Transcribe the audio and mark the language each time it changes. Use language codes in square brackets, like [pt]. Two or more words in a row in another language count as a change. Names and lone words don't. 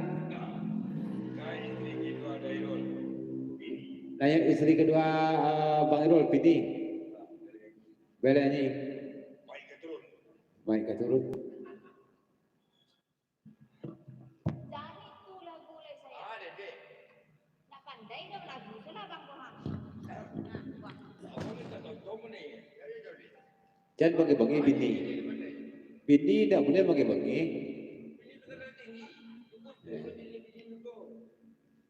[ms] Nah, yang istri kedua Bang Irul Pini. Bela ni. Main keturun. Jangan itu lagu le saya. Tak pandai dong lagu tu lah bang Bohang. Jangan bagi-bagi bini. Bini tak boleh bagi-bagi.